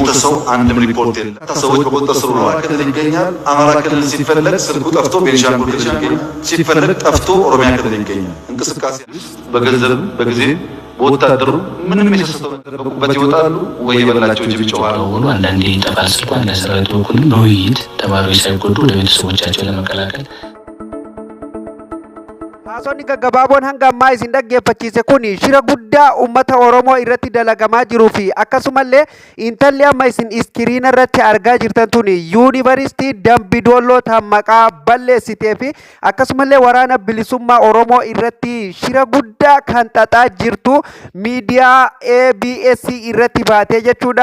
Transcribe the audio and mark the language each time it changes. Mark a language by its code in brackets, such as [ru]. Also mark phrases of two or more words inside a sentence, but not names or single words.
[am] ሰው አንድም ሪፖርት የለም። ሰዎች በቁጥጥር ስር ውለዋል። ክልል ይገኛል። አማራ ክልል ሲፈለግ ስልኩ ጠፍቶ ቤንሻንጉል ክልል ይገኛል። ሲፈለግ ጠፍቶ ኦሮሚያ ክልል ይገኛል። እንቅስቃሴ በገንዘብ በጊዜ በወታደሩ ምንም የሰሰተው በቁበት ይወጣሉ ወይ የበላቸው ጅብ ይጮኻሉ። አንዳንዴ ይጠፋል ስልኳ ለሰራዊቱ በኩል በውይይት ተማሪዎች ሳይጎዱ ለቤተሰቦቻቸው ለመቀላቀል [om] Haasonni gaggabaabon hanga ammaa isin dhaggeeffachiise kun shira guddaa uummata Oromoo irratti dalagamaa jiruu fi akkasumallee intalli amma isin iskiriina irratti argaa jirtan tun yuunivarsiitii Dambidolloo maqaa balleessitee fi akkasumallee waraana bilisummaa Oromoo irratti shira guddaa kan xaxaa jirtu miidiyaa ABS irratti baatee jechuudha.